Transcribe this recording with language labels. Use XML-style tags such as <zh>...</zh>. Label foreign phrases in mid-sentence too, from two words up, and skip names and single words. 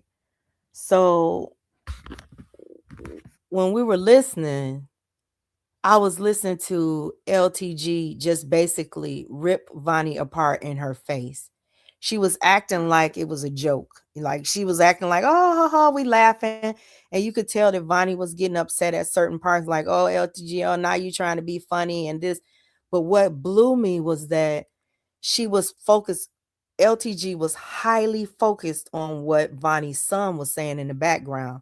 <en>So when we were listening, I was listening to LTG just basically rip Vonnie apart in her face. She was acting like it was a joke. Like she was acting like, oh, ha, ha, we laughing. And you could tell that Vonnie was getting upset at certain parts, like, oh, LTG, oh, now you trying to be funny and this. But what blew me was that she was focused. LTG was highly focused on what Vonnie's son was saying in the background.</en>